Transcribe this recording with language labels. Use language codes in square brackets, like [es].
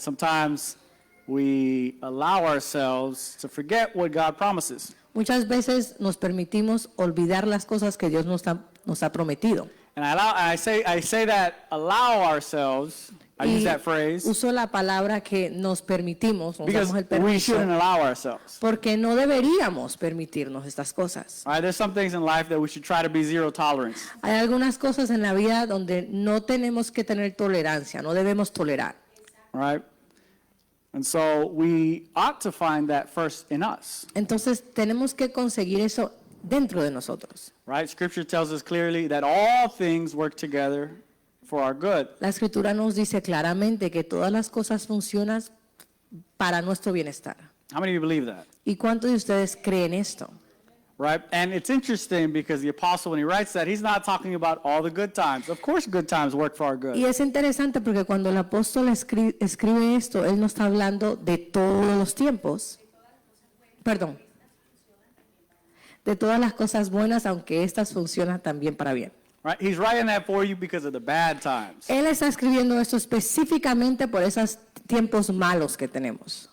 [en] Sometimes we allow ourselves to forget what God promises. [es] Muchas veces nos permitimos olvidar las cosas que Dios nos ha prometido. [en] And I say that allow ourselves. I use that phrase [es] Uso la palabra que nos permitimos, [en] because [es] usamos el permiso, [en] shouldn't allow ourselves. [es] porque no deberíamos permitirnos estas cosas. [en] All right. There's some things in life that we should try to be zero tolerance. [es] Hay algunas cosas en la vida donde no tenemos que tener tolerancia, no debemos tolerar. [en] All right. And so we ought to find that first in us. [es] Entonces tenemos que conseguir eso dentro de nosotros. [en] Right? Scripture tells us clearly that all things work together for our good. [es] La escritura nos dice claramente que todas las cosas funcionan para nuestro bienestar. [en] How many of you believe that? [es] ¿Y cuántos de ustedes creen esto? [en] Right? And it's interesting because the apostle, when he writes that, he's not talking about all the good times. Of course, good times work for our good. [es] Y es interesante porque cuando el apóstol escribe esto, él no está hablando de todos los tiempos. Perdón. De todas las cosas buenas, aunque estas funcionan también para bien. [en] Right? He's writing that for you because of the bad times. [es] Él está escribiendo esto específicamente por esos tiempos malos que tenemos.